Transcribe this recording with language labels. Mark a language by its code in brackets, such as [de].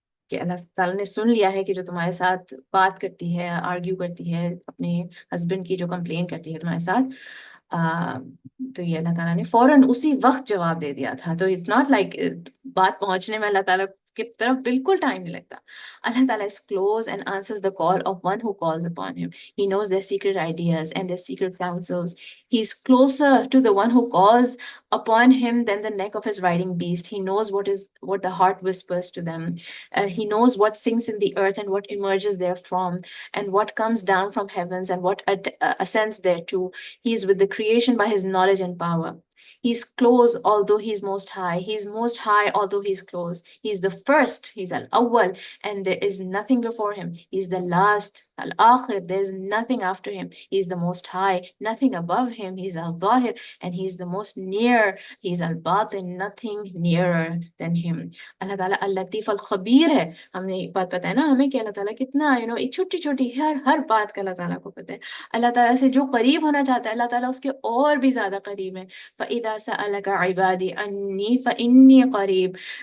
[ur] کہ اللہ تعالیٰ نے سن لیا ہے کہ جو تمہارے ساتھ بات کرتی ہے، آرگیو کرتی ہے، اپنے ہسبینڈ کی جو کمپلین کرتی ہے تمہارے ساتھ، تو یہ اللہ تعالیٰ نے فوراً اسی وقت جواب دے دیا تھا۔ تو [en] it's not like [ur] بات پہنچنے میں اللہ تعالیٰ کی طرف بالکل ٹائم نہیں لگتا۔ اللہ تعالیٰ [en] is close and answers the call of one who calls upon him. He knows their secret ideas and their secret counsels. He's closer to the one who calls upon him than the neck of his riding beast. He knows what the heart whispers to them. He knows what sinks in the earth and what emerges therefrom, and what comes down from heavens and what ascends thereto. He is with the creation by his knowledge and power. He's close although he's most high. He's most high although he's close. He's the first, he's al-awwal, and there is nothing before him. He's the last, al-akhir, there's nothing after him. He's the most high, nothing above him. He's al-zahir, and he's the most near. He's al-batin, nothing nearer than him. [ur] اللہ تعالیٰ اللطیف الخبیر ہے۔ ہم نے بات پتہ ہے نا ہمیں کہ اللہ تعالیٰ کتنا ایک چھوٹی چھوٹی ہر بات کا اللہ تعالیٰ کو پتہ ہے۔ اللہ تعالیٰ سے جو قریب ہونا چاہتا ہے اللہ تعالیٰ اس کے اور بھی زیادہ قریب ہے۔ [ar] فَإِذَا سَأَلَكَ عِبَادِي عَنِّي فَإِنِّي قَرِيب،